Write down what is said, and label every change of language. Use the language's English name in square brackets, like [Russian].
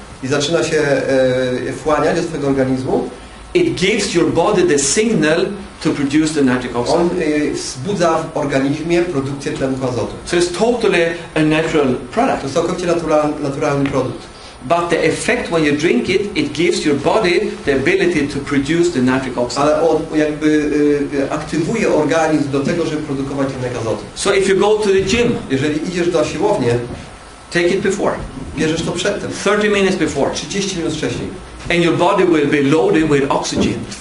[Polish] i zaczyna się wchłaniać do twojego organizmu, [English] it gives your body the signal to produce the nitric oxide. [Polish] on wzbudza w organizmie produkcję tlenku azotu. [English] So it's totally a natural [Polish] To [English] product. [Polish] jest całkowicie naturalny produkt. [English] But the effect when you drink it, it gives your body the ability to produce the nitric oxide. [Polish] Ale on jakby aktywuje organizm do tego, żeby produkować tlenek azotu. [English] So if you go to the gym, [Polish] Jeżeli idziesz na siłownię, [English] take it before, [Polish] bierzesz to przedtem, [English] 30 minutes before, [Polish] 30 minut wcześniej. [English] and your body will be loaded with oxygen.